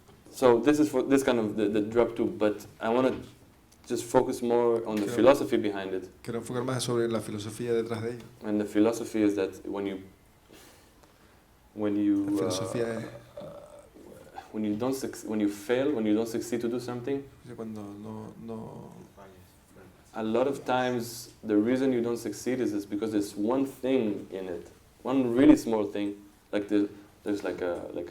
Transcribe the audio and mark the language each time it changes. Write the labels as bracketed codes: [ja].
[en] So this is for this kind of the drop two, but I want to just focus more on the philosophy behind it. [es] Quiero enfocar más sobre la filosofía detrás de ello. [en] And the philosophy is that when you [es] La filosofía es [en] when you fail, when you don't succeed to do something, [es] cuando no [en] a lot of times the reason you don't succeed is because there's one thing in it, one really small thing, like there's like a